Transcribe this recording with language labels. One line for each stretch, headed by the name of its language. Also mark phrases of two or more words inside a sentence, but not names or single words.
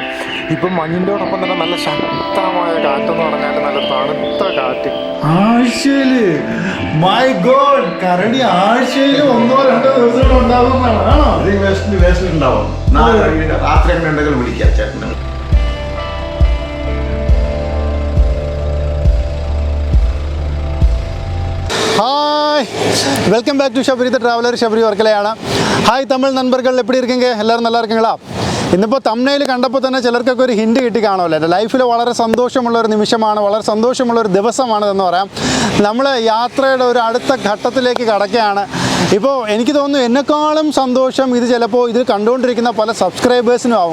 Malayalam: ഇപ്പം മഞ്ഞിൻ്റെയോടൊപ്പം തന്നെ നല്ല ശക്തമായ കാറ്റെന്ന് പറഞ്ഞാൽ നല്ല തണുത്ത കാറ്റ്. ആഴ്ചയില്
English: my god
Malayalam: കരടി ആഴ്ചയിൽ 1-2 ദിവസം ഉണ്ടാവുന്നതാണോ? ഉണ്ടാവും. രാത്രി അങ്ങനെ ഉണ്ടെങ്കിൽ വിളിക്കാം ചേട്ടനെ.
English: Hi, welcome back to Shabari the Traveler.
Malayalam: ஷபரி വർക്കലയാണ്.
Tamil: ஹாய் தமிழ் நண்பர்கள், எப்படி இருக்கீங்க? எல்லாரும் நல்லா இருக்கீங்களா?
Malayalam: ഇന്നിപ്പോൾ തംബ്നെയിൽ കണ്ടപ്പോൾ തന്നെ ചിലർക്കൊക്കെ ഒരു ഹിൻഡ് കിട്ടി കാണുമല്ലോ. എൻ്റെ ലൈഫിൽ വളരെ സന്തോഷമുള്ളൊരു നിമിഷമാണ്, വളരെ സന്തോഷമുള്ളൊരു ദിവസമാണ് എന്ന് പറയാം. നമ്മൾ യാത്രയുടെ ഒരു അടുത്ത ഘട്ടത്തിലേക്ക് കടക്കുകയാണ്. ഇപ്പോൾ എനിക്ക് തോന്നുന്നു എന്നെക്കാളും സന്തോഷം ഇത് ചിലപ്പോൾ ഇത് കണ്ടുകൊണ്ടിരിക്കുന്ന പല സബ്സ്ക്രൈബേഴ്സിനും ആവും.